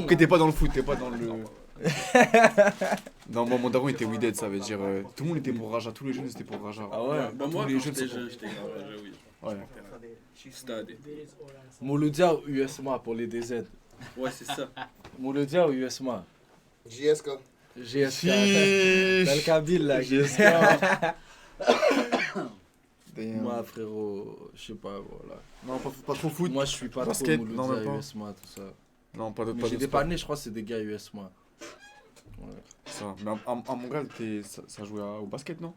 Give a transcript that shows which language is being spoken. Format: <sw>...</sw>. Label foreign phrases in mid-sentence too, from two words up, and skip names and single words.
<fr>Ok, t'es pas dans le foot, t'es pas dans le. Non, moi, mon daron était Wided, ça veut dire. Tout le monde était pour Raja, tous les jeunes étaient pour Raja. Ah ouais? Bah, moi, Tous les quand jeunes j'étais sont jeune, j'étais grave Raja, oui. Ouais. Stade. Mouloudia ou USMA pour les DZ? Ouais, c'est ça. Mouloudia ou USMA? JSK. GSK. Bel Kabil là. Damn. Moi, frérot, je sais pas, voilà. Non, pas trop foot. Moi, je suis pas Basket, trop non, même Mouloudia, pas. USMA, tout ça. Non, pas de Mais pas j'ai de des sport. panés, je crois que c'est des gars USMA. Ça. Mais à Montréal, ça jouait au basket, non?</fr>